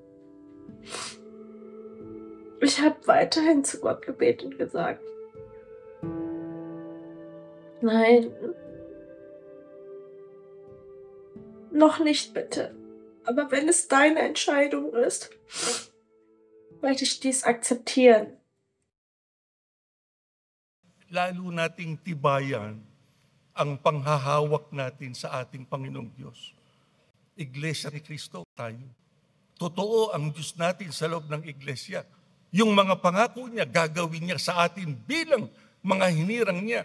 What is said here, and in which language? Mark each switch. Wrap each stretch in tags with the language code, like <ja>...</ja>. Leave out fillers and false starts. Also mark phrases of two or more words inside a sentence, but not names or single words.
<de>Ich habe weiterhin zu Gott gebetet und gesagt, nein, noch nicht bitte. Aber wenn es deine Entscheidung ist, werde ich dies akzeptieren.</de> <tl>Lalo nating tibayan ang panghahawak natin sa ating Panginoong Diyos. Iglesia ni Kristo tayo. Totoo ang Diyos natin sa loob ng iglesia. Yung mga pangako niya, gagawin niya sa atin bilang mga hinirang niya.</tl>